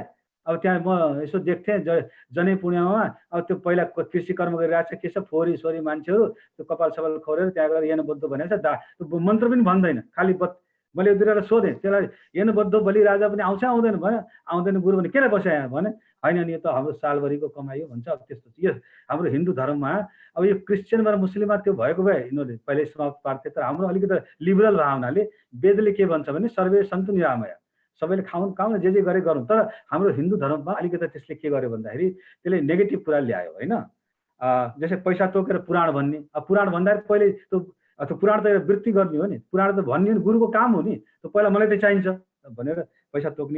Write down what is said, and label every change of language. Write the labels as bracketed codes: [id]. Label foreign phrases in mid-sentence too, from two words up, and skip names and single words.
[ne] अब त्यहाँ म यसो देख्थेँ जनै पूर्णिमामा, अब त्यो पहिला कृषि कर्म गरिरहेको छ, के छ फोरी सोरी मान्छेहरू त्यो कपाल सपाल खोरेर त्यहाँ गएर [sa] येन बद्ध [ne] भनेको छ, त्यो मन्त्र पनि भन्दैन, खालि मैले दुईवटा सोधेँ त्यसलाई, [sa] येन बद्ध बलि राजा [ne] पनि आउँछ आउँदैन भने, आउँदैन गुरु भने किन बस्यो यहाँ भने, होइन नि यो त हाम्रो सालभरिको कमाइ हो भन्छ। अब त्यस्तो यो हाम्रो हिन्दू धर्ममा, अब यो क्रिस्चियन र मुस्लिममा त्यो भएको भए यिनीहरूले पहिल्यै समाप्त पार्थे। तर हाम्रो अलिकति लिबरल भावनाले वेदले के भन्छ भने [sa] सर्वे सन्तु निरामय, [ne] सबैले खाउन जे गरे गरौँ। तर हाम्रो हिन्दू धर्ममा अलिकति त्यसले के गर्यो भन्दाखेरि त्यसले नेगेटिभ कुरा ल्यायो होइन। जस्तै पैसा तोकेर पुराण भन्ने, अब पुराण भन्दाखेरि पहिले त्यो पुराण त वृत्ति गर्ने हो नि, पुराण त भन्ने गुरुको काम हो नि, त्यो पहिला मलाई त चाहिन्छ भनेर पैसा तोक्ने।